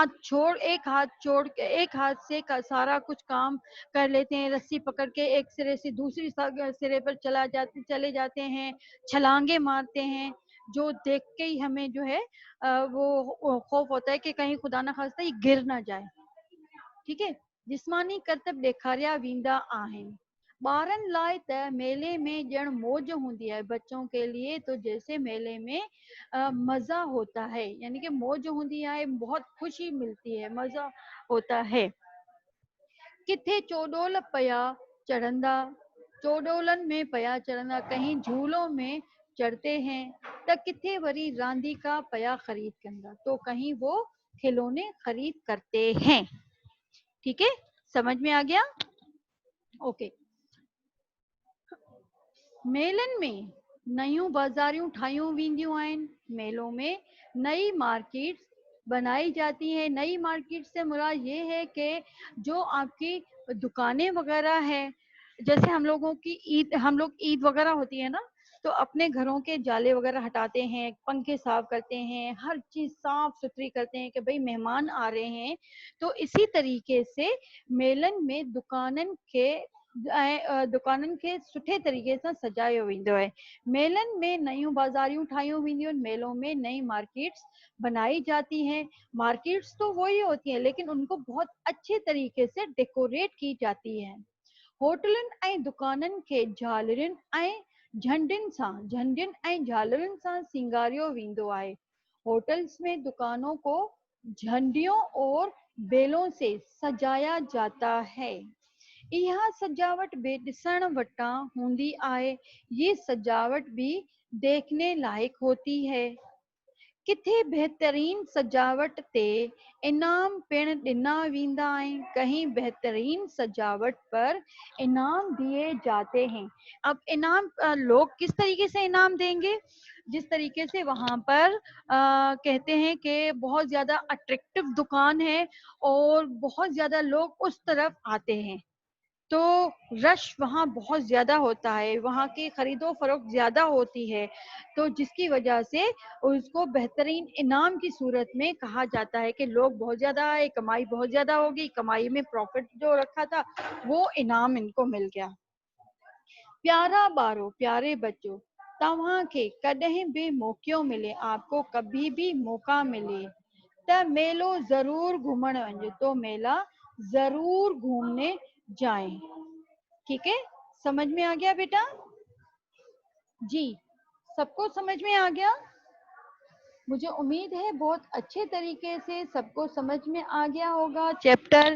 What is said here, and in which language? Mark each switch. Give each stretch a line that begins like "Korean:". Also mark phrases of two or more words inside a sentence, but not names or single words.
Urdu: ایک ہاتھ سے سارا کچھ کام کر لیتے ہیں، رسی پکڑ کے ایک سرے سے دوسری سرے پر چلے جاتے ہیں، چھلانگیں مارتے ہیں، جو دیکھ کے ہی ہمیں جو ہے وہ خوف ہوتا ہے کہ کہیں خدا نہ خواستہ یہ گر نہ جائے. ٹھیک ہے,
Sindhi: जिस्मानी करतब ॾेखारिया वेंदा आहिनि। ॿारनि लाइ त मेले में ॼण मौज हूंदी है,
Urdu: بچوں کے لیے تو جیسے میلے میں مزا ہوتا ہے، یعنی کہ موج ہوتی ہے، بہت خوشی ملتی ہے، مزا ہوتا ہے.
Sindhi: किथे चोडोल पया चढ़ंदा, चोडोलन में पया चढ़ंदा,
Urdu: کہیں جھولوں میں چڑھتے ہیں,
Sindhi: त किथे वरी रांदीका पया खरीद कंदा,
Urdu: تو کہیں وہ کھلونے خرید کرتے ہیں. ٹھیک ہے، سمجھ میں آ گیا؟ اوکے.
Sindhi: मेलन में नयूं बाज़ारियूं ठाहियूं वेंदियूं आहिनि,
Urdu: میلوں میں نئی مارکیٹس بنائی جاتی ہیں. نئی مارکیٹ سے مراد یہ ہے کہ جو آپ کی دکانیں وغیرہ ہے، جیسے ہم لوگ عید وغیرہ ہوتی ہے نا، تو اپنے گھروں کے جالے وغیرہ ہٹاتے ہیں، پنکھے صاف کرتے ہیں، ہر چیز صاف ستھری کرتے ہیں کہ بھائی مہمان آ رہے ہیں. تو اسی طریقے سے
Sindhi: मेलन में दुकाननि खे सुठे तरीके सां सजायो वेंदो आहे। मेलन में नयूं बाज़ारियूं ठाहियूं वेंदियूं आहिनि,
Urdu: میلوں میں نئی مارکیٹس بنائی جاتی ہیں. مارکیٹس تو وہی ہوتی ہیں، لیکن ان کو بہت اچھے طریقے سے ڈیکوریٹ کی جاتی ہے.
Sindhi: होटलनि ऐं दुकाननि खे झंडियुनि ऐं झालरुनि सां सिंगारियो वेंदो आहे।
Urdu: ہوٹلز میں دکانوں کو جھنڈیوں اور بیلوں سے سجایا جاتا ہے.
Sindhi: यह सजावट बे ॾिसण वटां हूंदी आहे,
Urdu: یہ سجاوٹ بھی دیکھنے لائق ہوتی ہے.
Sindhi: किथे बेहतरीन सजावट ते इनाम पिण ॾिना वेंदा आहिनि,
Urdu: کہیں بہترین سجاوٹ پر انعام دیے جاتے ہیں. اب انعام لوگ کس طریقے سے انعام دیں گے? جس طریقے سے وہاں پر کہتے ہیں کہ بہت زیادہ اٹریکٹو دکان ہے اور بہت زیادہ لوگ اس طرف آتے ہیں، تو رش وہاں بہت زیادہ ہوتا ہے، وہاں کی خریدو فروخت زیادہ ہوتی ہے، تو جس کی وجہ سے اس کو بہترین انعام کی صورت میں کہا جاتا ہے کہ لوگ بہت زیادہ آئے، کمائی بہت زیادہ ہوگی، کمائی میں پرافٹ جو رکھا تھا وہ انعام ان کو مل گیا.
Sindhi: प्यारा बारो,
Urdu: پیارے بچوں,
Sindhi: तव्हां खे कॾहिं भी मौक़ो मिले,
Urdu: آپ کو کبھی بھی موقع ملے
Sindhi: त मेलो जरूर घूमण वञो,
Urdu: تو میلہ ضرور گھومنے جائیں. ٹھیک ہے، سمجھ میں آ گیا بیٹا؟ جی، سب کو سمجھ میں آ گیا? مجھے امید ہے بہت اچھے طریقے سے سب کو سمجھ میں آ گیا ہوگا چیپٹر.